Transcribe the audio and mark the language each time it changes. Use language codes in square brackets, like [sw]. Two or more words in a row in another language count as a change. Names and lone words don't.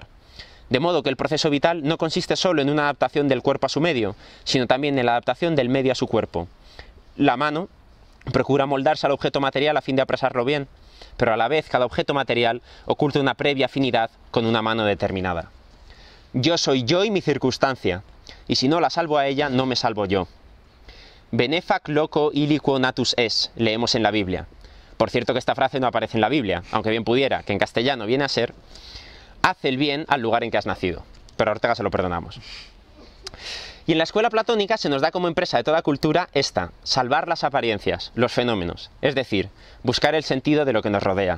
[es] De modo que el proceso vital no consiste solo en una adaptación del cuerpo a su medio, sino también en la adaptación del medio a su cuerpo. La mano procura moldarse al objeto material a fin de apresarlo bien, pero a la vez cada objeto material oculta una previa afinidad con una mano determinada. Yo soy yo y mi circunstancia, y si no la salvo a ella, no me salvo yo. [la] Benefac loco iliquo natus es, [es] leemos en la Biblia. Por cierto que esta frase no aparece en la Biblia, aunque bien pudiera, que en castellano viene a ser: haz el bien al lugar en que has nacido. Pero a Ortega se lo perdonamos. Y en la escuela platónica se nos da como empresa de toda cultura esta: salvar las apariencias, los fenómenos, es decir, buscar el sentido de lo que nos rodea.